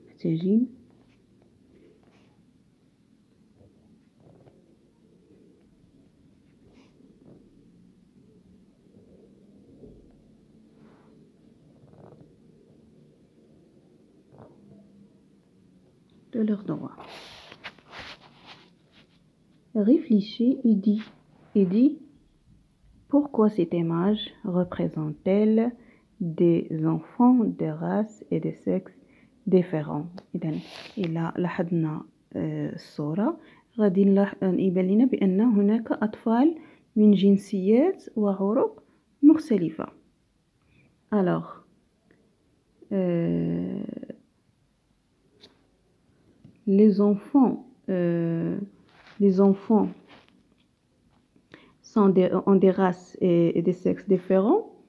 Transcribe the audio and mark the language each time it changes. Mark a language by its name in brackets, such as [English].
[Arabic] محتاجين [French] de leurs droits. Réfléchis et dis pourquoi cette image représente-t-elle des enfants de races et de sexes différents. [Arabic] إذن إلا لاحظنا الصورة غادي يبان لنا بأن هناك أطفال من جنسيات وعروق مختلفة. [French] Alors, les enfants ont des races et des sexes différents.